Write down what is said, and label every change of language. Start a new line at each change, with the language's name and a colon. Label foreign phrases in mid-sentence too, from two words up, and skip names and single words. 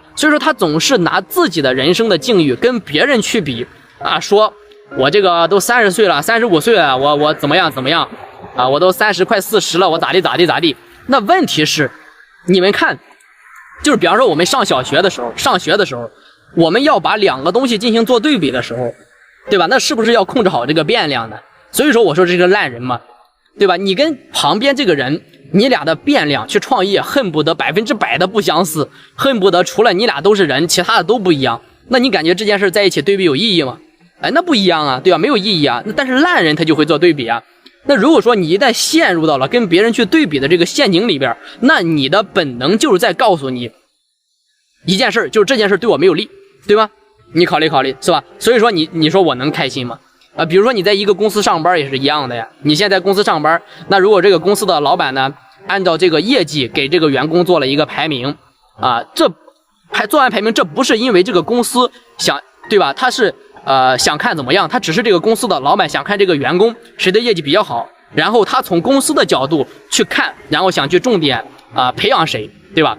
Chinese: 所以說他總是拿自己的人生的境遇跟別人去比啊，說我這個都30歲了，35歲了，我怎麼樣啊？我都30快40了，我咋地？那問題是，你們看，就是比方說我們上學的時候，我們要把2個東西進行做對比的時候，對吧？那是不是要控制好這個變量呢？所以說我說這個爛人嘛，對吧？你跟旁邊這個人，你倆的變量去創業，恨不得100%的不相似，恨不得除了你倆都是人，其他的都不一樣。那你感覺這件事在一起對比有意義嗎？哎，那不一樣啊，对吧？沒有意義啊。但是爛人他就會做對比啊。那如果說你一旦陷入到了跟別人去對比的這個陷阱裡邊，那你的本能就是在告訴你一件事，就是這件事對我沒有利，對吧？你考慮考慮，是吧？所以說你說我能開心嗎？比如說你在一個公司上班也是一樣的呀。你現在在公司上班，那如果這個公司的老闆呢，按照這個業績給這個員工做了一個排名啊，做完排名，這不是因為這個公司想，對吧？他是想看怎麼樣，他只是這個公司的老闆想看這個員工誰的業績比較好，然後他從公司的角度去看，然後想去重點培養誰，對吧？